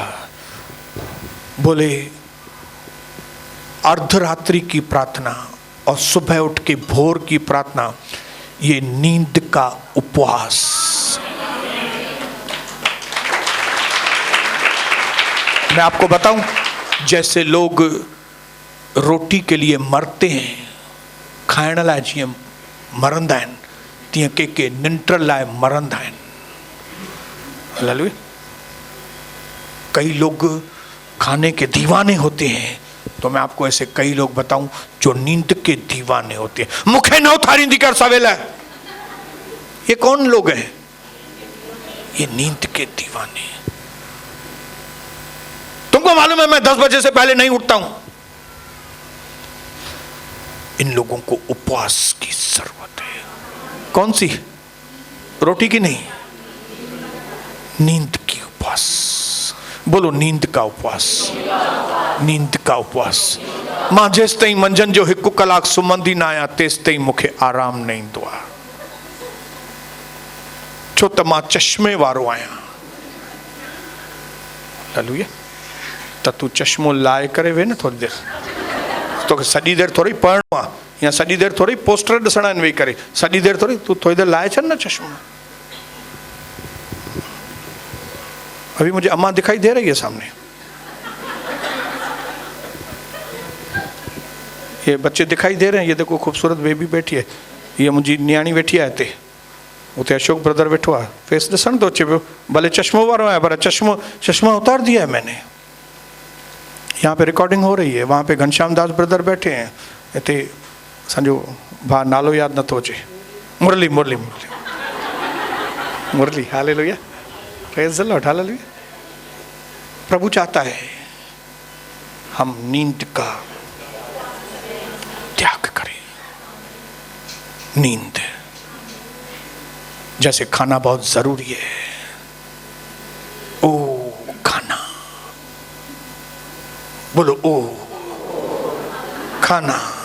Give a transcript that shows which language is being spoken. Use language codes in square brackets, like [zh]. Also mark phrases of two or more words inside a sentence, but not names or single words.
[hi] बोले अर्धरात्रि की प्रार्थना और सुबह उठ के भोर की प्रार्थना, ये नींद का उपवास। मैं आपको बताऊं, जैसे लोग रोटी के लिए मरते हैं, [sd] खाइण लाइ जीअं मरंदा आहिनि, तीअं के निंड लाइ मरंदा आहिनि। हालेलुया। [hi] कई लोग खाने के दीवाने होते हैं, तो मैं आपको ऐसे कई लोग बताऊं जो नींद के दीवाने होते हैं। [sd] मुखे न उथारींदी कर सवेला, [hi] ये कौन लोग हैं? ये नींद के दीवाने। तुमको मालूम है मैं 10 बजे से पहले नहीं उठता हूं। इन लोगों को उपवास की जरूरत है। कौन सी? रोटी की नहीं, नींद की उपवास। बोलो नींद का उपवास, नींद का उपवास। [sd] मां जेस ताईं मंझंदि जो 1 कलाक सुम्हंदी न आहियां तेस ताईं मूंखे आराम न ईंदो आहे, छो त मां चश्मे वारो आहियां। हालेलुया। त तू चश्मो लाए करे वे न थोड़ी देर, तो सॼी देर थोड़ी पढ़णो आहे या सॼी देर थोड़ी पोस्टर ॾिसणा आहिनि वेही करे, सॼी देर थोड़ी, तू थोड़ी देर लाए छॾ न चश्मो। [hi] अभी मुझे अम्मा दिखाई दे रही है सामने, ये बच्चे दिखाई दे रहे हैं, ये देखो खूबसूरत बेबी बैठी है, ये [sd] मुंहिंजी न्याणी वेठी आहे हिते, उते अशोक ब्रदर वेठो आहे, फेस ॾिसण थो अचे पियो, भले चश्मो वारो आहे पर [hi] चश्मा उतार दिया है मैंने। यहाँ पे रिकॉर्डिंग हो रही है, वहाँ पे घनश्याम दास ब्रदर बैठे हैं, [sd] हिते असांजो भाउ नालो यादि नथो अचे, मुरली मुरली मुरली मुरली, हालेलुया, [en] praise the Lord, [sd] हालेलुया। [hi] प्रभु चाहता है हम नींद का त्याग करें। नींद जैसे खाना बहुत जरूरी है, ओ खाना, बोलो ओ खाना।